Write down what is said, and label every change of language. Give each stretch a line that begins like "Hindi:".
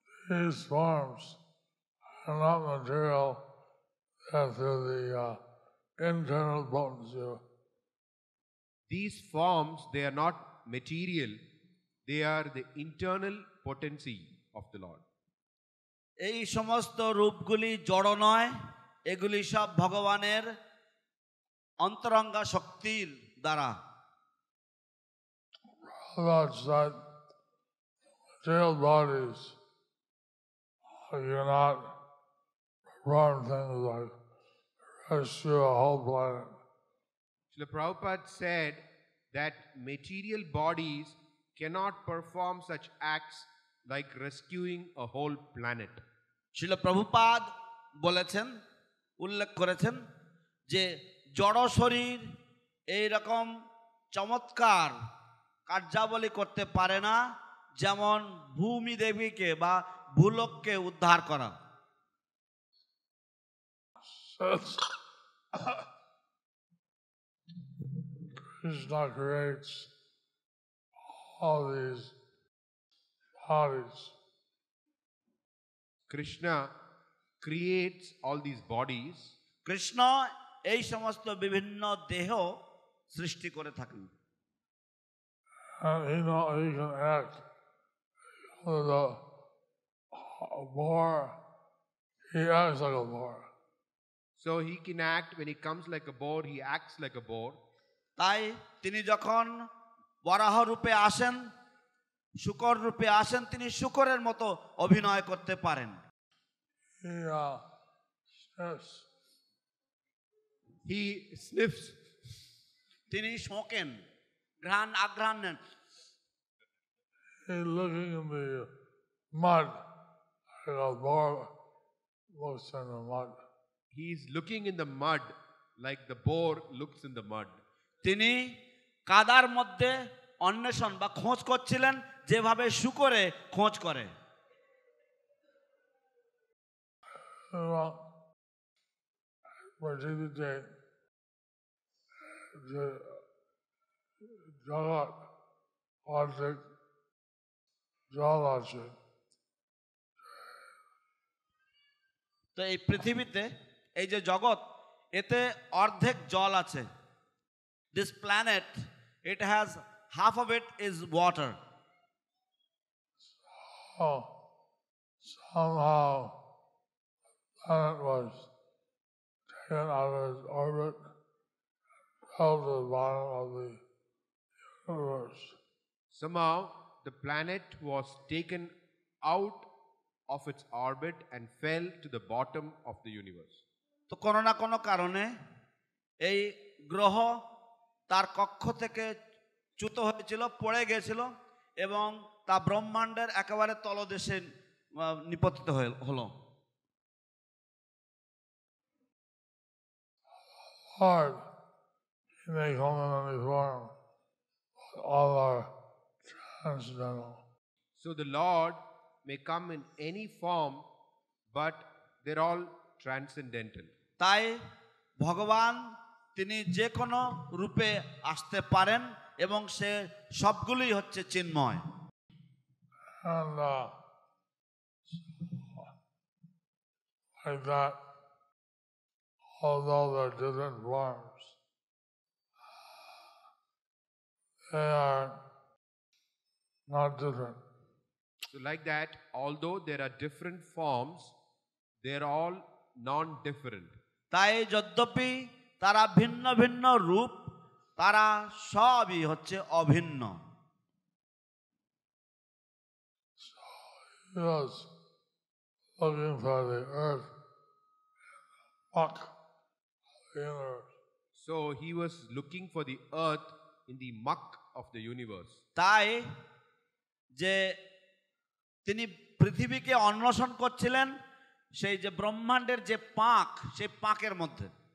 English: These forms are not material through the internal potency. These forms, they are not material. They are the internal potency of the Lord.
Bangla: এই সমস্ত রূপগুলি জড় নয়, এগুলি সব ভগবানের অন্তরঙ্গা শক্তির দ্বারা।
English: That material bodies cannot perform things like rescue a whole planet. Srila Prabhupada said that material bodies cannot perform such acts like rescuing a whole planet.
Bangla: Srila Prabhupada বলেছেন, উল্লেখ করেছেন যে জড় শরীর এই রকম চমৎকার কার্যাবলী করতে পারে না যেমন ভূমি দেবীকে বা ভূলোককে উদ্ধার করা।
English: Krishna creates all these bodies. Krishna creates all these bodies.
Bangla: Krishna এই সমস্ত বিভিন্ন দেহ সৃষ্টি করে থাকেন।
English: And he can act with a boar, he acts like a boar. So he can act, when he comes like a boar, he acts like a boar.
Bangla: তাই তিনি যখন বরাহ রূপে আসেন, শূকর রূপে আসেন, তিনি শূকরের মতো অভিনয় করতে পারেন।
English: He sniffs. He sniffs.
Bangla: তিনি শোকেন, ঘ্রাণ আঘ্রাণ নেন।
English: He's looking in the mud, like a boar looks in the mud. He's looking in the mud like the boar looks in the mud.
Bangla: তিনি কাদার মধ্যে অন্বেষণ বা খোঁজ করছিলেন, যেভাবে শূকরে খোঁজ করে। পৃথিবীতে যে জগৎ অর্ধেক জল আছে, তো এই পৃথিবীতে এই যে জগৎ, এতে অর্ধেক জল আছে।
English: This planet, it has half of it is water. Somehow planet was taken out of its orbit, fell to the bottom of the universe. Somehow the planet was taken out of its orbit and fell to the bottom of the universe.
Bangla: তো কোনো না কোনো কারণে এই গ্রহ তার কক্ষ থেকে চ্যুত হয়েছিল, পড়ে গেছিল এবং তা ব্রহ্মাণ্ডের একেবারে তলদেশে নিপতিত হলো।
English: Lord, He may come in any form, but all are transcendental. So the Lord may come in any form, but they're all transcendental.
Bangla: তাই ভগবান তিনি যে কোনো রূপে আসতে পারেন এবং সে সবগুলোই হচ্ছে চিন্ময়।
English: And like that, although they're different forms, they are not different. So like that, although there are different forms, they're all non-different.
Bangla: তাই যদ্যপি তারা ভিন্ন ভিন্ন রূপ, তারা সবই হচ্ছে অভিন্ন।
English: He was looking for the earth, muck of the universe. So he was looking for the earth in the muck of the universe.
Bangla: তাই যে তিনি পৃথিবীকে অন্বেষণ করছিলেন সেই যে ব্রহ্মাণ্ডের যে পাক, সেই পাকের মধ্যে।